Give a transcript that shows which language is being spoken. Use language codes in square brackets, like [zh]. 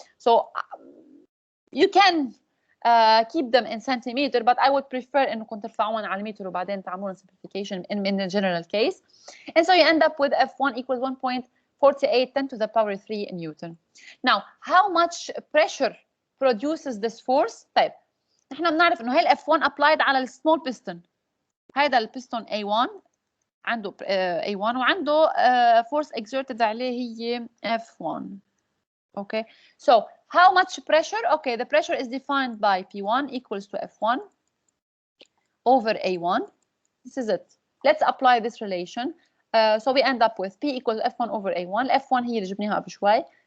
[en] So you can keep them in centimeter, but I would prefer [ar] انكم ترفعوهم على المتر وبعدين تعملون [en] simplification in the general case. And so you end up with F1 equals 1.48 10 to the power 3 Newton. Now, how much pressure produces this force? [ar] طيب نحن بنعرف انه هي ال F1 applied على السمول piston. هذا البستون A1 عنده A1 وعنده [en] force exerted [ar] عليه هي F1. [en] Okay, so how much pressure? Okay, the pressure is defined by P1 equals to F1 over A1. This is it. Let's apply this relation. So we end up with P equals F1 over A1. F1 [ar] هي اللي جبناها قبل شوي.